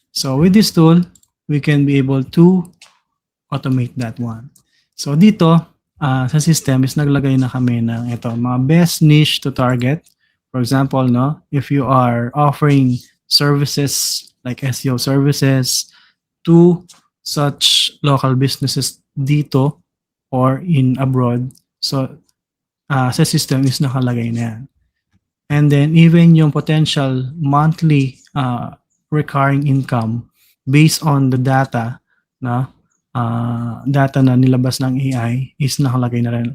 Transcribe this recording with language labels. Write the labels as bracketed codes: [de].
[en] So, with this tool, we can be able to automate that one. [tl] So, dito, sa system is naglagay na kami ng ito, mga best niche to target. [en] For example, no, if you are offering services like SEO services to such local businesses dito or in abroad, so sa system is nakalagay na yan. And then even yung potential monthly recurring income based on the data na data na nilabas ng AI is nakalagay na rin.